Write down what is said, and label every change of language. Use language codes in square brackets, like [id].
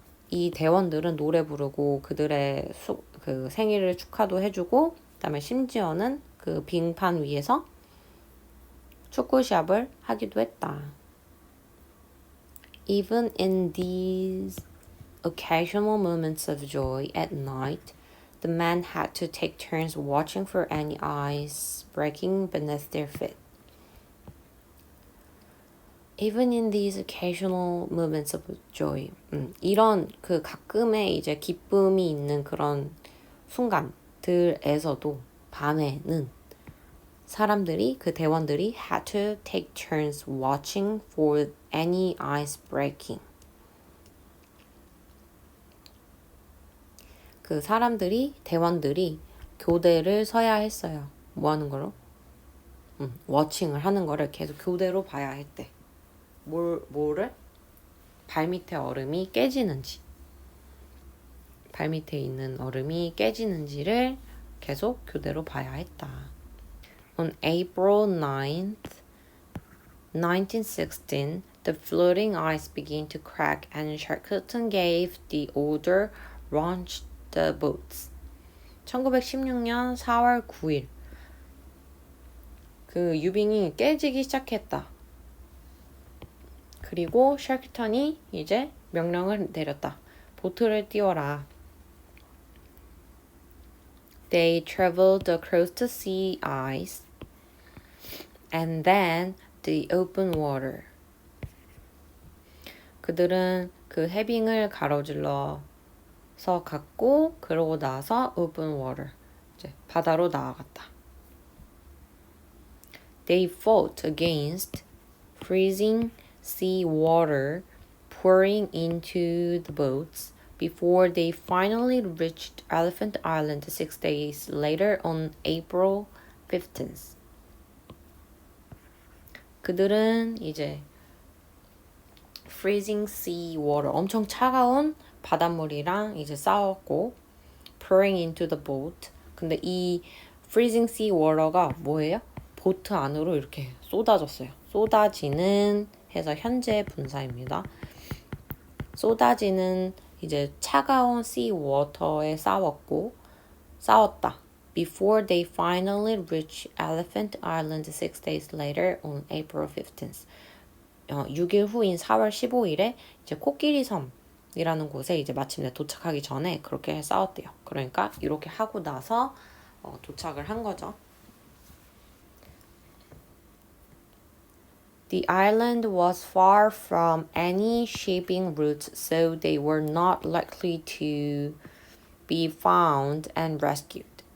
[ko] 이 대원들은 노래 부르고 그들의 그 생일을 축하도 해주고 그다음에 심지어는 그 빙판 위에서 축구 시합을 하기도 했다. [en] Even in these occasional moments of joy at night, the men had to take turns watching for any ice breaking beneath their feet. Even in these occasional moments of joy. [ko] 이런 그 가끔의 이제 기쁨이 있는 그런 순간들에서도 밤에는 사람들이 그 대원들이 [en] had to take turns watching for any ice breaking. [ko] 그 대원들이 교대를 서야 했어요. 뭐 하는 거로? 워칭을 하는 거를 계속 교대로 봐야 했대. 뭐를? 발밑에 얼음이 깨지는지. 발밑에 있는 얼음이 깨지는지를 계속 교대로 봐야 했다. [en] On April 9th, 1916, the floating ice began to crack and Shackleton gave the order launch the boats. [ko] 1916년 4월 9일 그 유빙이 깨지기 시작했다. 그리고 샤크턴이 이제 명령을 내렸다. 보트를 띄워라. [en] They traveled across the sea ice and then the open water. [ko] 그들은 그 해빙을 가로질러서 갔고 그러고 나서 [en] open water, [ko] 이제 바다로 나아갔다. [en] They fought against freezing sea water pouring into the boats before they finally reached Elephant Island 6 days later on April 15th. [ko] 그들은 이제 [en] freezing sea water, [ko] 엄청 차가운 바닷물이랑 이제 싸웠고 [en] pouring into the boat. [ko] 근데 이 [en] freezing sea water [ko] 가 뭐예요? 보트 안으로 이렇게 쏟아졌어요. 쏟아지는 해서 현재 분사입니다. 쏟아지는 이제 차가운 [en] sea water [ko] 에 싸웠다. [en] Before they finally reached Elephant Island 6 days later on April 15th. [ko] 6일 후인 4월 15일에 이제 코끼리 섬이라는 곳에 이제 마침내 도착하기 전에 그렇게 싸웠대요. 그러니까 이렇게 하고 나서 도착을 한 거죠. [en] The island was far from any shipping routes, so they were not likely to be found and rescued.